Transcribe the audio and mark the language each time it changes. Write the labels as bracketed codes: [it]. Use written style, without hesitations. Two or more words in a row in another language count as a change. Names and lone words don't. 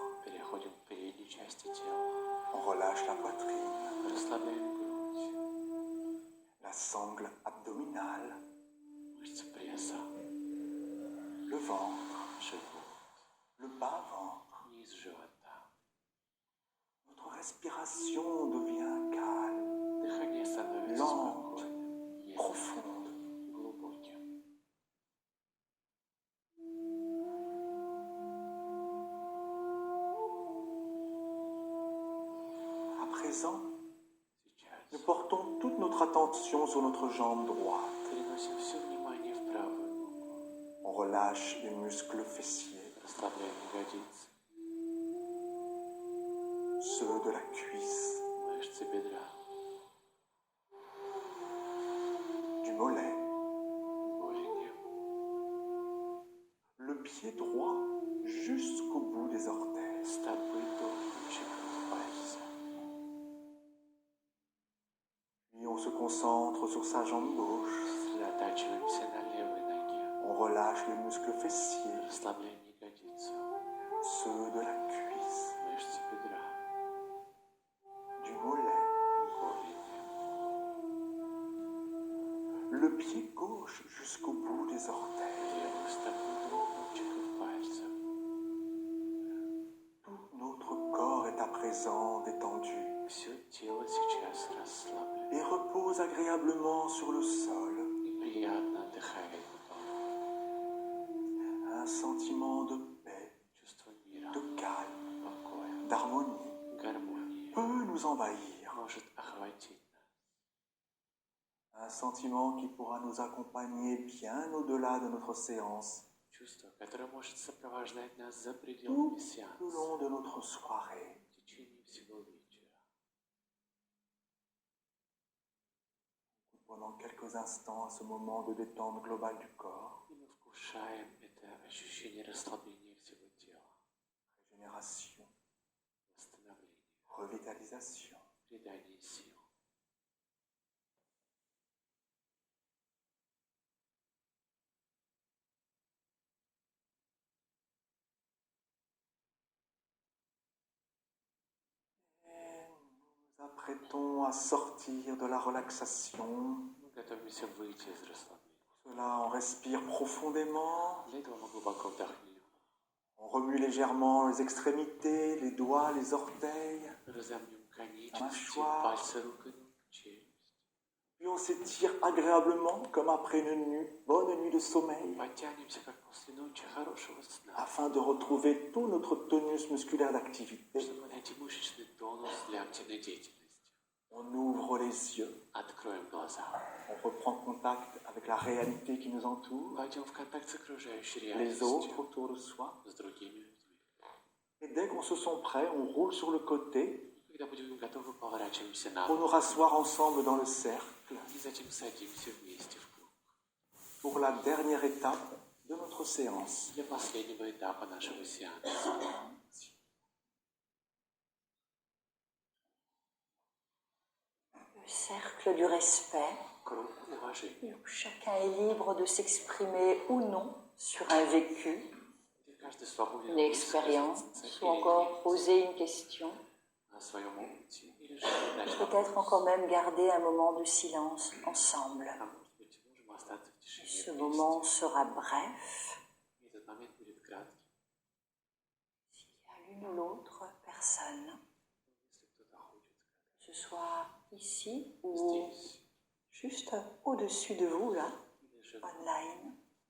[ru] Переходим к передней части тела. [fr] On relâche la poitrine, [ru] Расслабляем грудь, [fr] la sangle abdominale, [ru] мышцы пресса, [fr] le ventre, [ru] живот, [fr] le bas-ventre. [ru] низ живота. [fr] Notre respiration devient calme, [ru] Дыхание становится [fr] lente, [ru] спокойным, [fr] profonde. [ru] глубоким. [fr] À présent, [ru] Сейчас [fr] nous portons toute notre attention sur notre jambe droite. [ru] переносим все внимание в правую ногу. [fr] On relâche les muscles fessiers, [ru] Расслабляем ягодицы, [fr] ceux de la cuisse, [ru] мышцы бедра, [fr] du mollet, [ru] голени, [fr] le pied droit jusqu'au bout des orteils. [ru] стопы до кончиков пальцев. [fr] Puis on se concentre sur sa jambe gauche. [ru] Сосредотачиваемся на левой ноге. [fr] On relâche les muscles fessiers, [ru] Расслабляем ягодицу, [fr] ceux de la cuisse, [ru] мышцы бедра, [fr] du mollet, [ru] голени, [fr] le pied gauche jusqu'au bout des orteils. [ru] левую стопу до кончиков пальцев. [fr] Tout notre corps est à présent détendu [ru] Все тело сейчас расслаблено [fr] et repose agréablement sur le sol. [ru] и приятно отдыхает на полу. [fr] Un sentiment de paix, [ru] Чувство мира, [fr] de calme, [ru] покоя, [fr] d'harmonie [ru] гармонии [fr] peut nous envahir. [ru] может охватить нас. [fr] Un sentiment qui pourra nous accompagner bien au-delà de notre séance, [ru] Чувство, которое может сопровождать нас за [fr] tout [ru] пределами [fr] le [ru] сеанса [fr] long de notre soirée. [ru] в течение всего вечера. [fr] Pendant quelques instants à ce moment de détente globale du corps, [ru] И мы вкушаем это ощущение расслабления всего тела, [fr] régénération, [ru] восстановления, [fr] revitalisation. [ru] придания сил. [fr] Nous apprêtons à sortir de la relaxation. [ru] Мы готовимся выйти из расслабления. [fr] Cela, on respire profondément. [ru] Для этого мы глубоко вдохнем. [fr] On remue légèrement les extrémités, les doigts, les orteils. [ru] Разомнем конечности, [fr] Mâchoire. [ru] пальцы рук и ног, челюсть. [fr] Puis on s'étire agréablement comme après une bonne nuit de sommeil, [ru] Подтянемся, как после ночи хорошего сна, [fr] afin de retrouver tout notre tonus musculaire d'activité. [ru] чтобы найти мышечный тонус для активной деятельности. [fr] On ouvre les yeux, [ru] Откроем глаза. [fr] on reprend contact avec la réalité qui nous entoure, [ru] Войдем в контакт с окружающей [fr] les [ru] реальностью, [fr] autres autour de soi. [ru] с другими людьми. [fr] Et dès qu'on se sent prêt, on roule sur le côté [ru] Когда будем готовы, поворачиваемся на [fr] pour [ru] бок [fr] nous rasseoir ensemble dans le cercle [ru] и затем садимся вместе в круг. [fr] pour la dernière étape de notre séance. [ru] Для последнего этапа нашего сеанса. [fr] Le cercle du respect, [ru] Круг уважения, [fr] où chacun est libre de s'exprimer ou non sur un vécu, [ru] где каждый свободен [fr] une expérience, ou encore poser une question, [ru] о своем опыте или же задать [fr] peut-être [ru] вопрос. [fr] encore même garder un moment de silence ensemble. [ru] А может быть, можем остаться в тишине [fr] Ce [ru] вместе. [fr] moment sera bref. [ru] И этот момент будет кратким. [fr] S'il y a l'une ou l'autre personne, [ru] Если кто-то хочет [fr] que ce soit ici ou [ru] здесь [fr] juste au-dessus de vous, là, [ru] или же [fr] online,